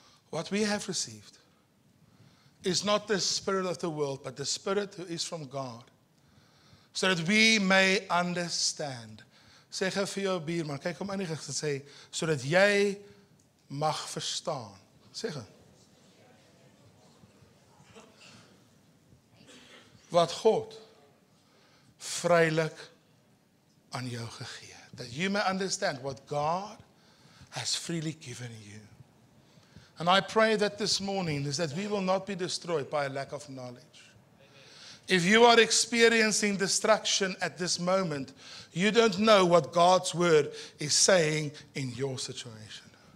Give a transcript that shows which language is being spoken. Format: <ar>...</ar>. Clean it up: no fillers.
<en>What we have received is not the spirit of the world, but the Spirit who is from God, so that we may understand.</en> <af>Sê gou vir jou buurman, kyk hom aan die gezicht en sê, sodat jy mag verstaan. Sê gou. Wat God vrylik aan jou gegee.</af> <en>That you may understand what God has freely given you. And I pray that this morning is that we will not be destroyed by a lack of knowledge. If you are experiencing destruction at this moment, you don't know what God's word is saying in your situation.</en>